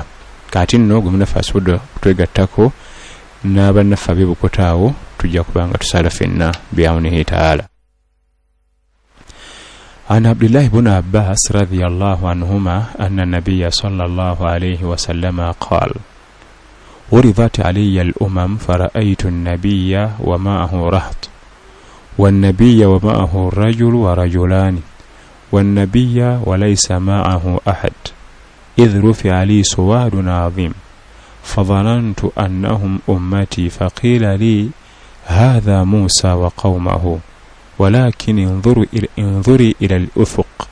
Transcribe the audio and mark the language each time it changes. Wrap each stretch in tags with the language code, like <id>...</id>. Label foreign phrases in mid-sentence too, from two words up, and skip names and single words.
<lg>Kati nno gwe munnaffe asubudde okutwegattako n'abannaffe ab'e Bukoto awo tujja kubanga tusala fenna byawone taala.</lg> <ar>عن عبد الله بن عباس رضي الله عنهما أن النبي صلى الله عليه وسلم قال: ورضت علي الأمم فرأيت النبي ومعه رهط، والنبي ومعه رجل ورجلان، والنبي وليس معه أحد، إذ رفع لي سواد عظيم فظننت أنهم أمتي، فقيل لي: هذا موسى وقومه، ولكن انظري إلى الأفق.</ar>